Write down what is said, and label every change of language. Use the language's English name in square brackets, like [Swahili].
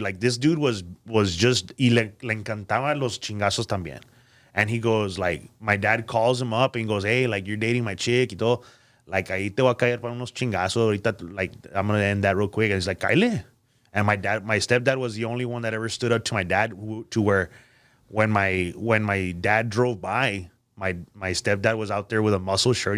[English] Like, this dude was just, [Spanish] y le encantaban los chingazos también. [English] And he goes, like, my dad calls him up and goes, hey, like, you're dating my chick [Spanish] y todo. [English] Like, [Spanish] ahí te voy a caer para unos chingazos. Ahorita, [English] like, I'm going to end that real quick. And he's like, [Spanish] cáele. [English] And my stepdad was the only one that ever stood up to my dad, to where when my dad drove by, my stepdad was out there with a muscle shirt.